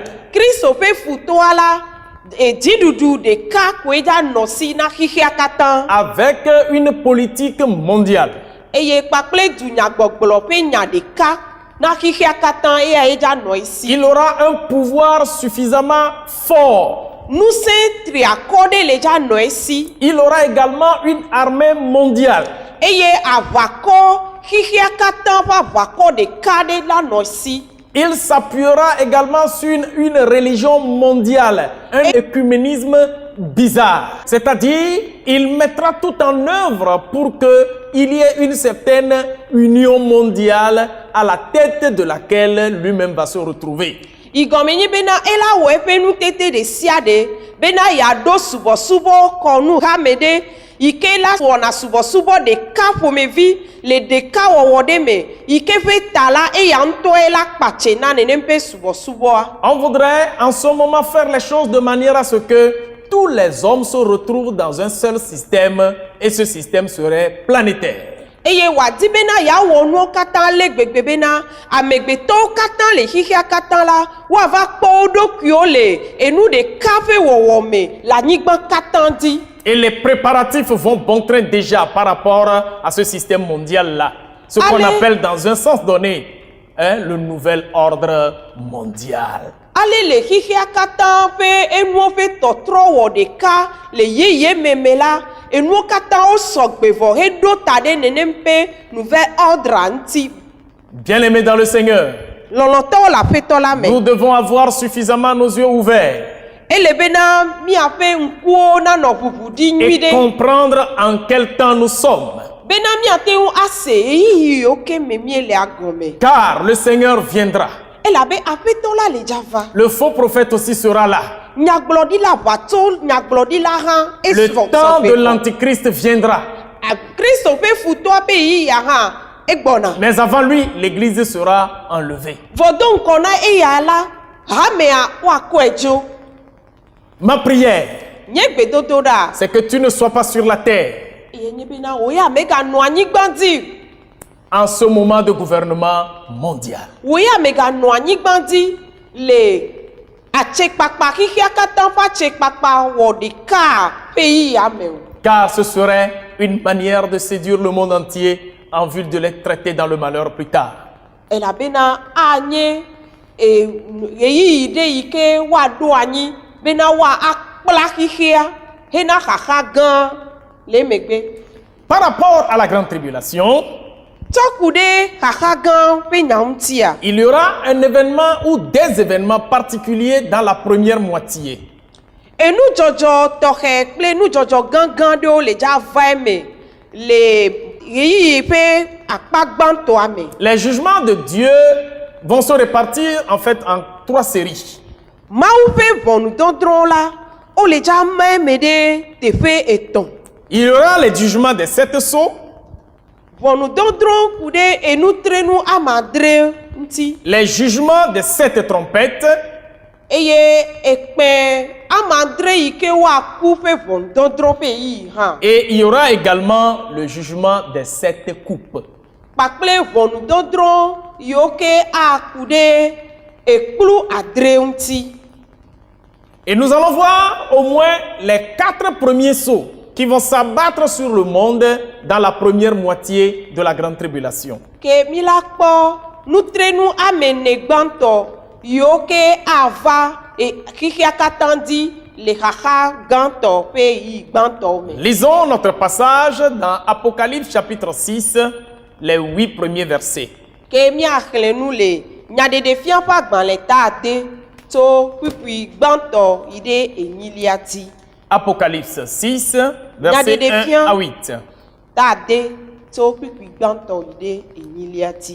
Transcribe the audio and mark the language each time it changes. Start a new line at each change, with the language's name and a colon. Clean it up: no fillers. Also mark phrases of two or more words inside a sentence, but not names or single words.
Ewe: kristo ƒe futoa la dziɖuɖu ɖeka koe dza nɔ si na xixia katã
French: Avec une politique mondiale.
Ewe: eye kpakple dunyagbɔgblɔ ƒe nya ɖeka na xixia katã eya ye dza nɔ esi
French: Il aura un pouvoir suffisamment fort.
Ewe: ŋusẽ triakɔ ɖe le dza nɔ esi
French: Il aura également une armée mondiale.
Ewe: eye aʋakɔ xixia katã ƒe aʋakɔ ɖeka ɖe la nɔ esi
French: Il s'appuiera également sur une religion mondiale, un écuménisme bizarre. C'est-à-dire, il mettra tout en œuvre pour qu'il y ait une certaine union mondiale à la tête de laquelle lui-même va se retrouver.
Ewe: igɔme nye bena ela wɔ eƒe nutete ɖe sia ɖe bena yeaɖo subɔsubɔ kɔnu hame ɖe yi ke la wɔna subɔsubɔ ɖeka ƒomevi le ɖeka wɔwɔ ɖe me yi ke ƒe ta la eya ŋutɔe la kpatse na nenem ƒe subɔsubɔa
French: On voudrait en ce moment faire les choses de manière à ce que tous les hommes se retrouvent dans un seul système et ce système serait planétaire.
Ewe: eye wòadi bena yeawɔ nuwo katã le gbegbe bena amegbetɔwo katã le xixia katã la woava kpɔ wo ɖokuiwo le enu ɖeka ƒe wɔwɔ me le anyigba katã dzi
French: Et les préparatifs vont bon train déjà par rapport à ce système mondial-là. Ce qu'on Allez. appelle dans un sens donné le nouvel ordre mondial.
Ewe: ale le xixia katã ƒe enuwo ƒe tɔtrɔ wɔ ɖeka le yeye meme la enuwo katã wo sɔgbe vɔ heɖo ta ɖe nenem ƒe
French: nouvel ordre
Ewe: ŋuti
French: Bien-aimés dans le Seigneur,
Ewe: lɔlɔtɔwo le aƒetɔ la me
French: nous devons avoir suffisamment nos yeux ouverts
Ewe: ele bena míaƒe ŋkuwo nanɔ ʋuʋu ɖi nyui
French: et
Ewe: ɖe
French: comprendre en quel temps nous sommes.
Ewe: bena míate ŋu ase ɣeyiɣi yiwo ke me míele agɔme
French: Car le Seigneur viendra.
Ewe: elabe aƒetɔ la le dza va
French: Le faux prophète aussi sera là.
Ewe: nyagblɔɖila ʋatso nyagblɔɖila hã
French: Le temps de l'Antichrist viendra.
Ewe: kristo ƒe futɔa ƒe yiyia hã egbɔna
French: Mais avant lui, l'Église sera enlevée.
Ewe: vɔdo ŋkɔ na eya la hamea woakɔe dzo
French: Ma prière,
Ewe: nye gbedodo ɖa
French: c'est que tu ne sois pas sur la terre
Ewe: eye nye bena wò ya meganɔ anyigba dzi
French: en ce moment de gouvernement mondial.
Ewe: wò ya meganɔ anyigba dzi le atsekpakpa xixia katã ƒe atsekpakpa wɔ ɖeka ƒe yiyia me o
French: Car ce serait une manière de séduire le monde entier en vue de les traiter dans le malheur plus tard.
Ewe: elabena anye ɣeyiɣi ɖe yi ke woaɖo anyi bena woakpla xixia hena xaxa gã le megbe
French: Par rapport à la grande tribulation,
Ewe: tsɔ ku ɖe xaxa gã ƒe nya ŋutia
French: il y aura un événement ou des événements particuliers dans la première moitié.
Ewe: enudzɔdzɔ tɔxɛ kple nudzɔdzɔ gãgã ɖewo le dza va me le yi ƒe akpa gbãtɔ ame.
French: Les jugements de Dieu vont se répartir en fait en 3 séries.
Ewe: Mawu ƒe ʋɔnudɔdrɔ̃ la, wole dza ma eme ɖe teƒe etɔ̃.
French: Il y aura les jugements des 7 sceaux,
Ewe: Ʋɔnudɔdrɔ̃ ku ɖe enutrenu amadre ŋuti.
French: les jugements des 7 trompettes
Ewe: Eye ekpẽ amadre yi ke woaku ƒe ʋɔnudɔdrɔ̃ ƒe yi hã.
French: et il y aura également le jugement des 7 coupes.
Ewe: Kpakple ʋɔnudɔdrɔ̃ yiwo ke aku ɖe ekplu adre ŋuti.
French: Et nous allons voir au moins les 4 premiers sceaux qui vont s'abattre sur le monde dans la première moitié de la grande tribulation.
Ewe: Ke mi la kpɔ nutrenu amene gbãtɔ yiwo ke ava xixia katã dzi le xaxa gãtɔ ƒe yi gbãtɔwo me.
French: Lisons notre passage dans Apocalypse chapitre 6, les 8 premiers versets.
Ewe: Ke miaxlẽ nu le nyaɖeɖefia ƒe agbalẽ ta ade tso ƒiƒi gbãtɔ yi ɖe enyilia dzi.
French: Apocalypse 6, versets 1 à 8.
Ewe: Ta ade tso ƒiƒi gbãtɔ yi ɖe enyilia dzi.